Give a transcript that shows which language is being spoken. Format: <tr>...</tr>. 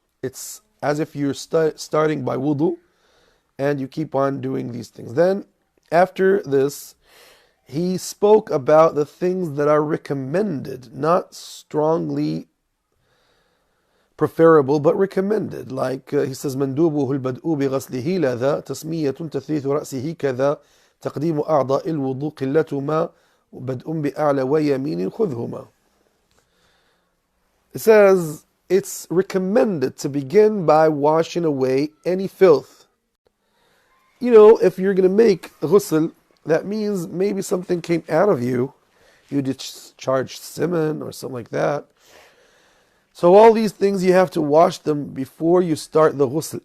<en>It's as if you're starting by wudu, and you keep on doing these things. Then, after this, he spoke about the things that are recommended, not strongly preferable, but recommended. Like he says,</en> <ar>مندوبه البدء بغسله لذا تسمية تثليث رأسه كذا تقديم أعضاء الوضوء قلة ما بدء بأعلى ويمين خذهما.</ar> <en>It says, it's recommended to begin by washing away any filth. You know, if you're going to make ghusl, that means maybe something came out of you. You discharged semen or something like that. So all these things, you have to wash them before you start the ghusl.</en>